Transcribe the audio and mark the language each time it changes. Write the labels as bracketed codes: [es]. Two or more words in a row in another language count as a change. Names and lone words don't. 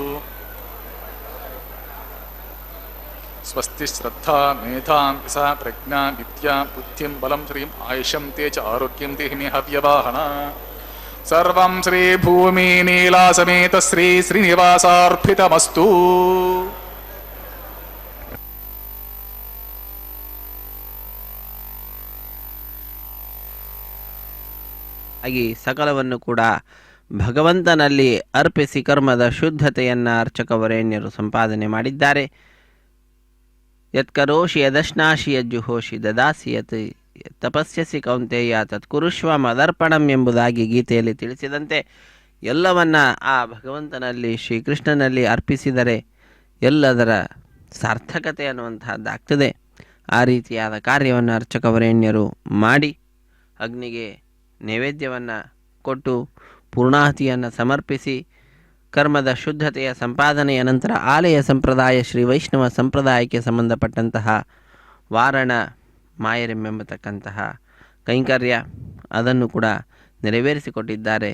[sa] स्वस्ति श्रद्धा मेधा सा प्रज्ञा विद्या बुद्धिं बलं श्रीं आयुषं तेज आरोग्यं देहि मे हव्यवाहन सर्वं श्री भूमि नीला समेत श्री श्रीनिवासार्पितमस्तु [kn] ಹಾಗೆ ಸಕಲವನ್ನು ಕೂಡ ಭಗವಂತನಲ್ಲಿ ಅರ್ಪಿಸಿ ಕರ್ಮದ ಶುದ್ಧತೆಯನ್ನು ಅರ್ಚಕ ವರೇಣ್ಯರು ಸಂಪಾದನೆ ಮಾಡಿದ್ದಾರೆ. [sa] ಯತ್ಕರೋಷಿ ಯದಶ್ನಾಶಿ ಯಜ್ಜುಹೋಷಿ ದದಾಸಿ ಯತ್ ತಪಸ್ಯಸಿ ಕೌಂತೆಯ ತತ್ಕುರುಷ್ವ ಮದರ್ಪಣಂ [kn] ಎಂಬುದಾಗಿ ಗೀತೆಯಲ್ಲಿ ತಿಳಿಸಿದಂತೆ ಎಲ್ಲವನ್ನ ಆ ಭಗವಂತನಲ್ಲಿ ಶ್ರೀಕೃಷ್ಣನಲ್ಲಿ ಅರ್ಪಿಸಿದರೆ ಎಲ್ಲದರ ಸಾರ್ಥಕತೆ ಅನ್ನುವಂತಹದ್ದಾಗ್ತದೆ. ಆ ರೀತಿಯಾದ ಕಾರ್ಯವನ್ನು ಅರ್ಚಕವರೇಣ್ಯರು ಮಾಡಿ ಅಗ್ನಿಗೆ ನೈವೇದ್ಯವನ್ನು ಕೊಟ್ಟು ಪೂರ್ಣಾಹುತಿಯನ್ನು ಸಮರ್ಪಿಸಿ ಕರ್ಮದ ಶುದ್ಧತೆಯ ಸಂಪಾದನೆಯ ನಂತರ ಆಲಯ ಸಂಪ್ರದಾಯ ಶ್ರೀ ವೈಷ್ಣವ ಸಂಪ್ರದಾಯಕ್ಕೆ ಸಂಬಂಧಪಟ್ಟಂತಹ ವಾರಣ ಮಾಯರೆಂಬತಕ್ಕಂತಹ ಕೈಂಕರ್ಯ ಅದನ್ನು ಕೂಡ ನೆರವೇರಿಸಿಕೊಟ್ಟಿದ್ದಾರೆ.